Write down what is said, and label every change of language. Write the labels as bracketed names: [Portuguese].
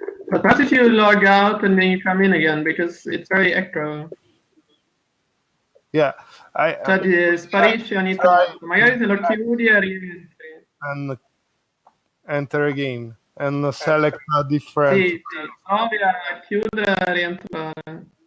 [English] But perhaps if you log out and then you come in again, because it's very echo. Yeah, [Italian] Cioè sparisce ogni tanto, magari te lo chiudi e rientri. [English] and enter again and select a different. [Italian] Sì, provi a chiudere e rientrare.